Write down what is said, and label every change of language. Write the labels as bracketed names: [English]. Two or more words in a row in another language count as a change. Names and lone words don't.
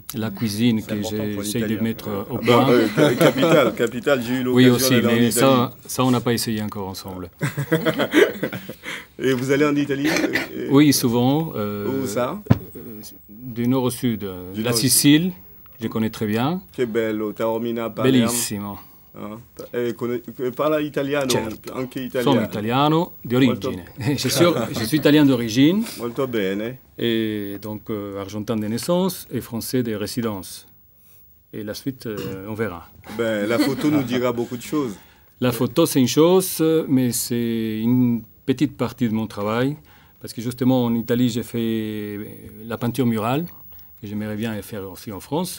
[French] La cuisine que j'essaie de mettre au point. Capital, j'ai eu l'occasion. Oui, aussi, mais ça, on n'a pas essayé encore ensemble. Et vous allez en Italie? Oui, souvent. Où ça? Du nord au sud. La Sicile, je connais très bien. [Italian] Che bello, Taormina, Palermo. Bellissimo. Parla italiano, certo. Anche italiano. Sono italiano di origine. [French] Je suis italien d'origine. [Italian] Molto bene. [French] Et donc argentin de naissance et français de résidence. Et la suite, on verra. La photo nous dira beaucoup de choses. La photo, c'est une chose, mais c'est une petite partie de mon travail. Parce que justement, en Italie, j'ai fait la peinture murale, que j'aimerais bien faire aussi en France.